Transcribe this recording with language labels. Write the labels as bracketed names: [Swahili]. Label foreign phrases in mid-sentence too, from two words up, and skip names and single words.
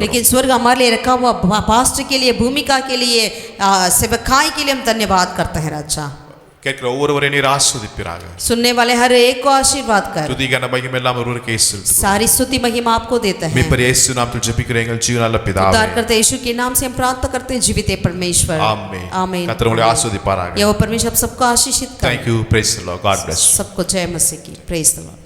[Hindi] लेकिन स्वर्ग हमारे लिए रखा हुआ पास्ट के लिए, भूमिका के लिए, सेवकाई के लिए हम धन्यवाद करते हैं राजा. [Tamil] கேட்கிற ஒவ்வொருவரையும் நீர் ஆசீர்வதிப்பீராக. [Hindi] सुनने वाले हर एक को आशीर्वाद कर. [Tamil] துதி கன மகிமை எல்லாம் ஒருவருக்கே செலுத்துகிறோம். [Hindi] सारी स्तुति महिमा आपको देते हैं. [Tamil] மீட்பர் இயேசு நாமத்தில் ஜெபிக்கிறேன் எங்கள் ஜீவனுள்ள பிதாவே. [Hindi] उद्धार करते यीशु के नाम से हम प्रार्थना करते हैं जीवित परमेश्वर. [Tamil] ஆமென். [Hindi] आमीन. [Tamil] கர்த்தர் உங்களை ஆசீர்வதிப்பாராக. [Hindi] यहोवा परमेश्वर आप सबको आशीषित करे. [English] Thank you. Praise the Lord. God bless you. [Hindi] सबको जय मसीह की. [English] Praise the Lord.